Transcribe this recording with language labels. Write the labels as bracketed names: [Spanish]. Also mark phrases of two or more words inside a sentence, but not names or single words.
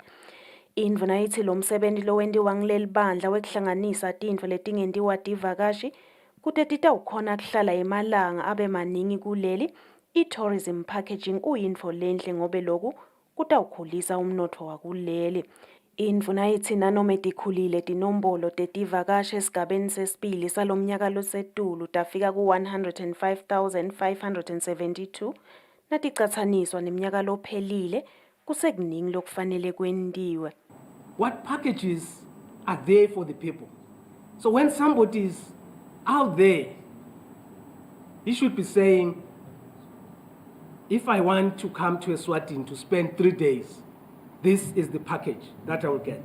[Swati] Indvuna ithi lo msebenzi lowendiwa ngileli bandla wekuhlanganisa tintfo letingentiwa tivakashi kude titawukhona kuhlala emalanga abe maningi kuleli i-tourism packaging uyintfo lenhle ngobe loku kutawukhulisa umnotfo wakuleli. Indvuna ithi nanoma etikhulile tinombolo tetivakashi esigabeni sesibili salomnyaka losetulu tafika ku-105,572 naticatsaniswa neminyaka lophelile kusekuningi lokufanele kwendiwe. [English] What packages are there for the people? So when somebody is out there, he should be saying, if I want to come to Eswatini to spend 3 days, this is the package that I will get.